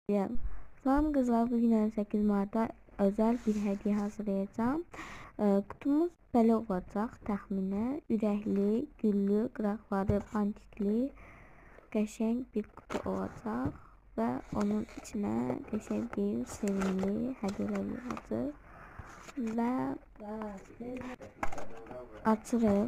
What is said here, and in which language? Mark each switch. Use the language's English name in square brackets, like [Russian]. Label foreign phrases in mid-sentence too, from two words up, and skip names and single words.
[Turkish] Salam kızlar, bugün 8 Mart'ta özel bir hediye hazırlayacağım. [Azerbaijani] Kutumuz belə olacaq təxminən. Ürəkli, güllü, qıraqları pantikli, qəşəng bir kutu olacaq və onun içinə qəşəng bir sevimli hədiyələr yığacaq və açırıq.